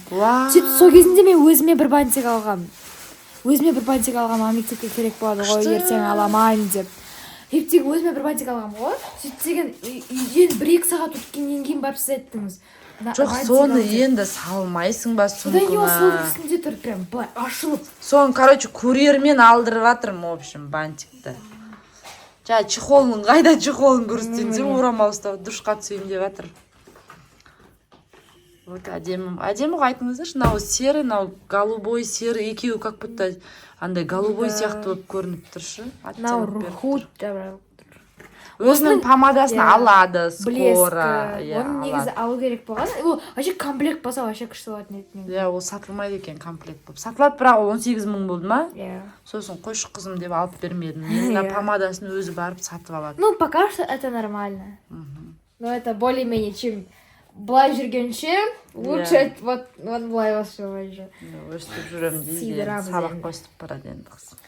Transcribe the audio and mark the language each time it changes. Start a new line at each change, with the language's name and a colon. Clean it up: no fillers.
Kazakh: Сөйтіп сол кезінде мен өзіме бір бантик алғам. Маған мектепке керек болады ғой, ертең аламайын деп. Ептегі өзіме бір бантик алғам ғой. Сөйтсеген үйден 1-2 сағат өткеннен кейін барып сіз айттыңыз. Жоқ, соны енді салмайсың ба сумкаңа? Содан кейін сол үстінде тұр, прям былай ашылып. Соны, короче, курьермен алдырып жатырмын, в общем, бантикті. Жаңа чехолын, қайда чехолын көрсетсем, орамал ұстап душқа түсейін деп жатыр. Вот әдемі ғой, айтыңыздаршы, мынау серый, мынау голубой, серый, екеуі
Russian: как будто
Kazakh: андай голубой сияқты болып көрініп тұршы. Мынау рухут жабырап. Өзінің помадасын алады скоро. Оның негізі алу керек болған. Ол вообще комплект болса вообще күшті болатын еді. Ол сатылмайды екен комплект болып. Сатылады, бірақ 18 000 болды ма? Сосын қойшы қызым деп алып бермедім. Мына помадасын өзі барып сатып алады.
Russian: Ну, пока что это нормально. Но это более-менее, чем
Kazakh: былай жүргенше,
Russian: лучше вот
Kazakh: былай осы
Russian: уже.
Kazakh: Өстіп жүрем дейді, сабақ қосып барады енді қыз.